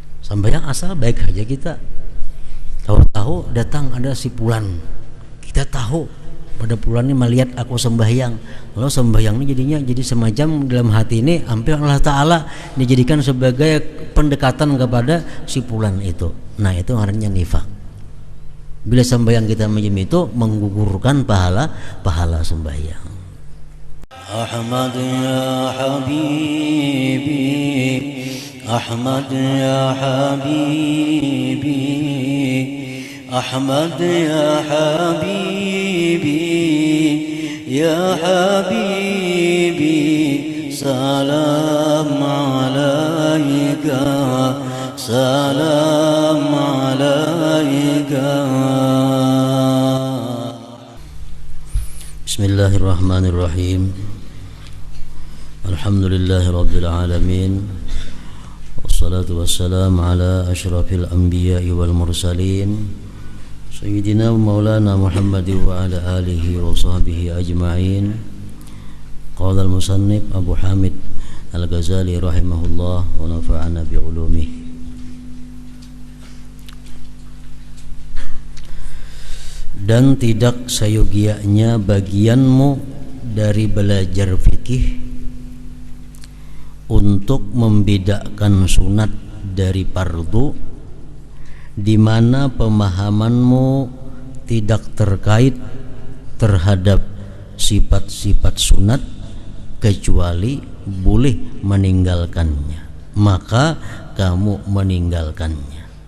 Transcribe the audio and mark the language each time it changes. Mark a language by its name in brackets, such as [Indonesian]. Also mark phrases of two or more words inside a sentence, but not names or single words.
[Indonesian] Sembahyang asal baik aja kita. Tahu-tahu datang ada si fulan. Kita tahu pada fulan ini melihat aku sembahyang. Lalu sembahyang ini jadinya jadi semacam dalam hati ini hampir Allah Ta'ala dijadikan sebagai pendekatan kepada si fulan itu. Nah, itu artinya nifaq. Bila sembahyang kita macam itu menggugurkan pahala sembahyang. [Arabic] أحمد يا حبيبي، أحمد يا حبيبي، أحمد يا حبيبي، يا حبيبي، سلام عليك، سلام عليك. بسم الله الرحمن الرحيم. الحمد لله رب العالمين. والصلاة والسلام على أشرف الأنبياء والمرسلين سيدنا مولانا محمد وعلى آله وصحبه أجمعين. قال المصنف أبو حامد الغزالي رحمه الله ونفعنا بعلومه. [Indonesian] Dan tidak sayogianya bagianmu dari belajar fikih untuk membedakan sunat dari fardu, di mana pemahamanmu tidak terkait terhadap sifat-sifat sunat kecuali boleh meninggalkannya, maka kamu meninggalkannya.